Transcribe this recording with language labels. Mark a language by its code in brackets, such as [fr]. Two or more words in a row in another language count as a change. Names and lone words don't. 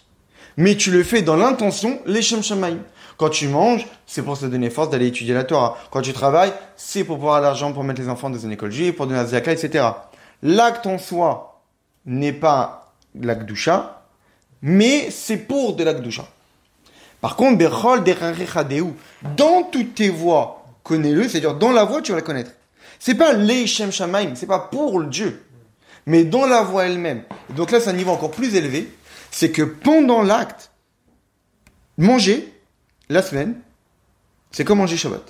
[fr] Mais tu le fais dans l'intention, [he] לשם שמים. [fr] Quand tu manges, c'est pour se donner force d'aller étudier la Torah. Quand tu travailles, c'est pour avoir l'argent pour mettre les enfants dans une école juive, pour donner la zaka, etc. L'acte en soi n'est pas la Kedusha, mais c'est pour de la Kedusha. Par contre, [he] בכל דרכיך דעהו, [fr] dans toutes tes voies, connais-le, c'est-à-dire dans la voie, tu vas la connaître. C'est pas [he] לשם שמים, [fr] c'est pas pour le Dieu, mais dans la voie elle-même. Et donc là, c'est un niveau encore plus élevé, c'est que pendant l'acte, manger, la semaine, c'est comme manger Shabbat.